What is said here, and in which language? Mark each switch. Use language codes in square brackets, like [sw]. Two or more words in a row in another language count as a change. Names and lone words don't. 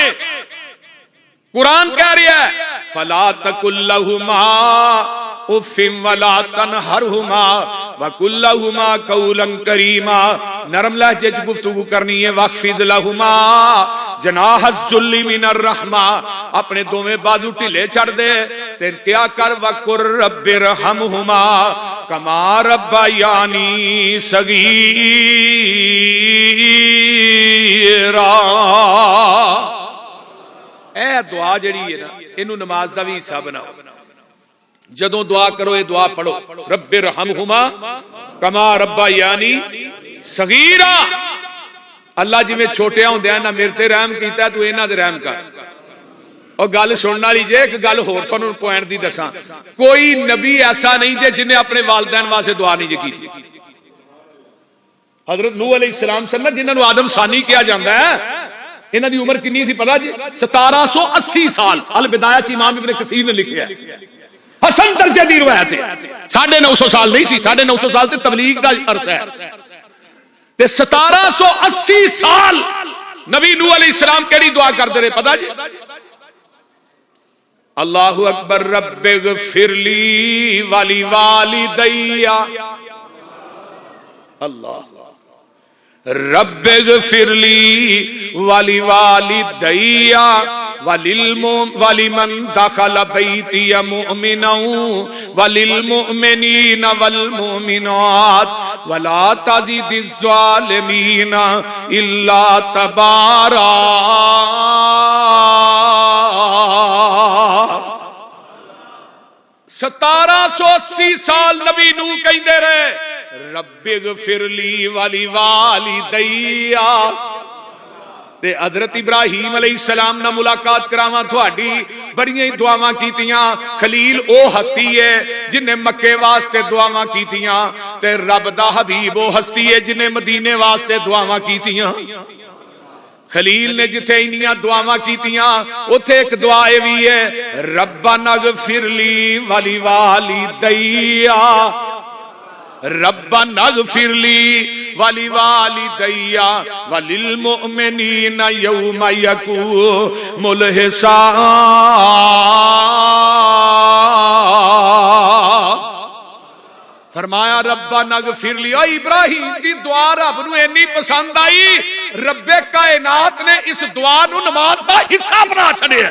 [pa] قرآن کہہ رہا ہے [ar] فلا تقل لهما أف ولا تنهرهما وقل لهما قولا كريما. [pa] نرم لہجے چ گفتگو کرنی ہے. [ar] واخفض لهما جناح الذل من الرحمة, [pa] اپنے دوویں باجو ڈھلے چھڈ دے تے کیا کر [ar] وقل رب ارحمهما كما ربياني صغيرا. [pa] اے دعا جڑی ہے نا، اینوں نماز دا بھی حصہ بناؤ. جدوں دعا کرو یہ دعا پڑھو, [ar] رب ارحمهما كما ربياني صغيرا. [pa] اللہ جویں چھوٹیاں ہوندے نا میرے تے رحم کیتا، تو انہاں تے رحم کر. اور گل سننے والی جے، اک گل ہور تہانوں پوائنٹ دی دساں، کوئی نبی ایسا نہیں جے جنہیں اپنے والدین واسطے دعا نہیں جے کیتی. حضرت نوح علیہ السلام سن نا، جنہاں نوں آدم ثانی کہا جاتا ہے، انہاں دی عمر کتنی سی پتا جی? 1780 साल। البدایہ چ امام ابن کثیر نے لکھیا، حسن درجے دی روایت ہے. 950 سال نہیں سی، 950 سال تے تبلیغ دا عرصہ ہے. تے 1780 سال نبی نوح علیہ السلام کیڑی دعا کرتے رہے پتا جی? [ar] الله أكبر رب اغفر لي ولوالدي، الله رب اغفر لي ولوالدي ولمن دخل بيتي مؤمنا وللمؤمنين والمؤمنات ولا تزد الظالمين إلا تبارا. [pa] 1780 سال نبی نوح کہتے رہے [ar] رب اغفر لي ولوالدي. [pa] تے حضرت ابراہیم علیہ السلام نال ملاقات کراواں تہاڈی، بڑیاں ہی دعاواں کیتیاں. خلیل او ہستی ہے جنہیں مکے واسطے دعاواں کیتیاں، تے رب دا حبیب او ہستی ہے جنہیں مدینے واسطے دعاواں کیتیاں. خلیل نے جتھے اینیاں دعاواں کیتیاں، اتھے اک دعا بھی ہے [ar] ربنا اغفر لي ولوالدي، ربنا اغفر لي ولوالدي وللمؤمنين يوم يقوم الحساب. फरमाया ربنا اغفر لي. [pa] او ابراہیم دی دعا رب نوں اینی پسند آئی، ربِ کائنات نے اس دعا نوں نماز دا حصہ بنا چھڈیا.